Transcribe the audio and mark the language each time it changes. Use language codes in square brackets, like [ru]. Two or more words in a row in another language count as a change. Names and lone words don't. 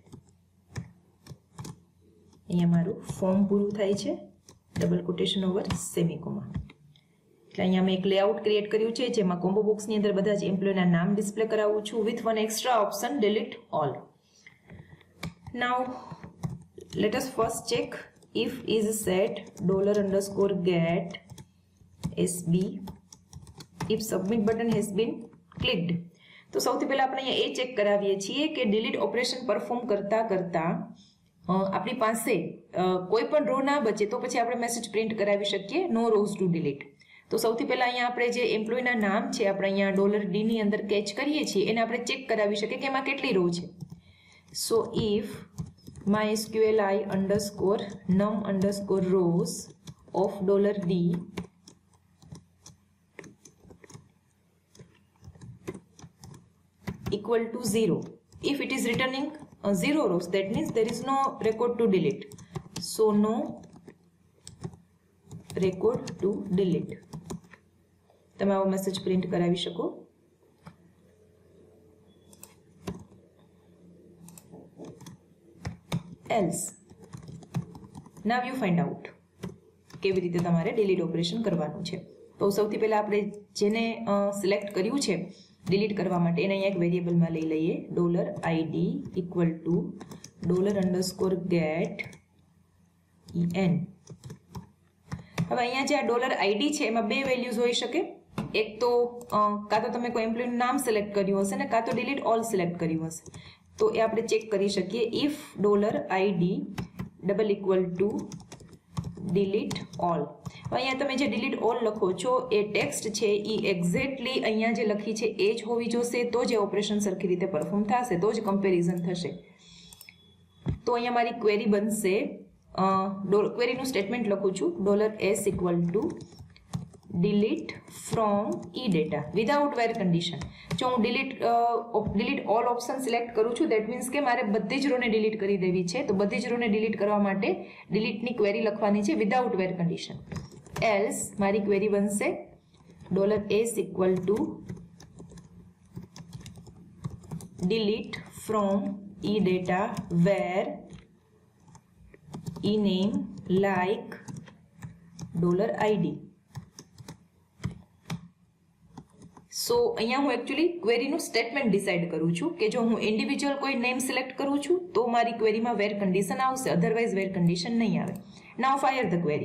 [gu] અહીંયા મારું ફોર્મ પૂરું થાય છે [en] double quotation over semicolon [gu] એટલે અહીંયા મેં એક [en] layout create [gu] કર્યું છે જેમાં કોમ્બો બોક્સની અંદર બધા જ એમ્પ્લોયના નામ ડિસ્પ્લે કરાવું છું [en] with one extra option delete all now let us first check if is set $_get SB if submit button has been clicked [gu] તો સૌથી પહેલા આપણે અહીંયા એ ચેક કરાવીએ છીએ કે [en] delete operation perform [gu] કરતા આપણી પાસે કોઈ પણ રો ના બચે તો પછી આપણે મેસેજ પ્રિન્ટ કરાવી શકીએ [en] no rows to delete [gu] તો સૌથી પહેલા અહીંયા આપણે જે એમ્પ્લોયના નામ છે આપણે અહીંયા $D ની અંદર કેચ કરીએ છીએ એને આપણે ચેક કરાવી શકીએ કે એમાં કેટલી રો છે. [en] So if MySQLi underscore num underscore rows of $D equal to 0. If it is returning 0 rows, that means there is no record to delete. So no record to delete. [gu] તમે આવો મેસેજ પ્રિન્ટ કરાવી શકો. [en] Else. Now you find out [gu] કેવી રીતે તમારે [en] delete operation [gu] કરવાનું છે. તો સૌથી પહેલા આપણે જેને સિલેક્ટ કર્યું છે ડિલીટ કરવા માટે એને અહીંયા એક વેરિયેબલમાં લઈ લઈએ [en] $id equal to $get en. [gu] હવે અહીંયા જે આ $id છે એમાં બે વેલ્યુઝ હોઈ શકે. એક તો કાં તો તમે કોઈ એમ્પ્લોયનું નામ સિલેક્ટ કર્યું હશે ને કાં તો [en] delete all [gu] સિલેક્ટ કર્યું હશે. તો એ આપણે ચેક કરી શકીએ. [en] if $id double equal to delete all. [gu] અહીંયા તમે જે [en] delete all [gu] લખો છો એ ટેક્સ્ટ છે એ એક્ઝેક્ટલી અહીંયા જે લખી છે એ જ હોવી જોશે, તો જ ઓપરેશન સરખી રીતે પરફોર્મ થશે, તો જ કમ્પેરિઝન થશે. તો અહીંયા મારી ક્વેરી બનશે, ક્વેરીનું સ્ટેટમેન્ટ લખું છું [en] $s equal to delete from eData without where condition. [gu] જો હું [en] delete all [gu] ઓપ્શન સિલેક્ટ કરું છું [en] that means [gu] કે મારે બધી જ રોને ડિલીટ કરી દેવી છે. તો બધી જ રોને ડિલીટ કરવા માટે ડિલીટની ક્વેરી લખવાની છે [en] without where condition. [gu] એલ્સ મારી ક્વેરી બનશે [en] $s equal to delete from eData where ename like $id. [gu] સો અહીંયા હું એકચ્યુઅલી ક્વેરીનું સ્ટેટમેન્ટ ડિસાઇડ કરું છું કે જો હું ઇન્ડિવિજ્યુઅલ કોઈ નેમ સિલેક્ટ કરું છું તો મારી ક્વેરીમાં [en] where condition [gu] આવશે, અધરવાઇઝ [en] where condition [gu] નહીં આવે. [en] Now fire the query.